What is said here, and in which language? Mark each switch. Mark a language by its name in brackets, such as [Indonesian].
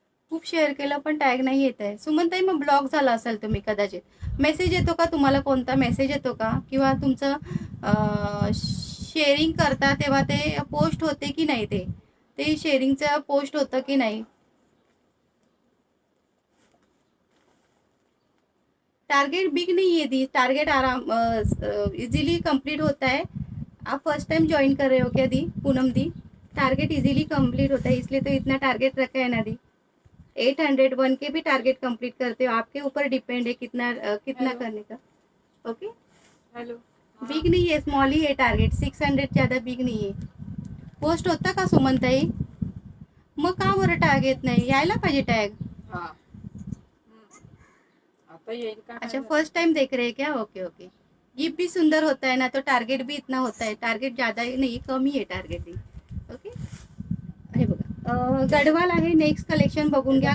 [Marathi] खूप शेअर केलं पण टॅग नाही येत आहे. सुमनताई, मग ब्लॉक झाला असेल तुम्ही कदाचित. मेसेज येतो का तुम्हाला? कोणता मेसेज येतो का? किंवा तुमचं शेअरिंग करता तेव्हा ते पोस्ट होते की नाही, ते शेअरिंगचं पोस्ट होतं की नाही. [Hindi] टारगेट बिग नहीं है दी, टारगेट आराम इजीली कंप्लीट होता है. आप फर्स्ट टाइम ज्वाइन कर रहे हो क्या दी, पूनम दी? टारगेट इजीली कंप्लीट होता है, इसलिए तो इतना टारगेट रखा है ना दी. 801 के भी टारगेट कंप्लीट करते हो, आपके ऊपर डिपेंड है कितना कितना करने का. ओके. हॅलो. बिग नहीं है, स्मॉल ही है टारगेट. 600 ज़्यादा बिग नहीं है. [Marathi] पोस्ट होता का [Hindi] सुमनताई? [Marathi] मग का बरं टॅग येत नाही? यायला पाहिजे टॅग. हा. आता येईल का? [Hindi] अच्छा, फर्स्ट टाइम देख रहे हैं क्या? Okay okay. गिफ्ट भी सुंदर होता है ना, तो टारगेट भी इतना होता है. टारगेट ज़्यादा नहीं, [Marathi] कमी आहे टारगेट. ओके. हे बघा, गडवाल आहे. नेक्स्ट कलेक्शन बघून घ्या.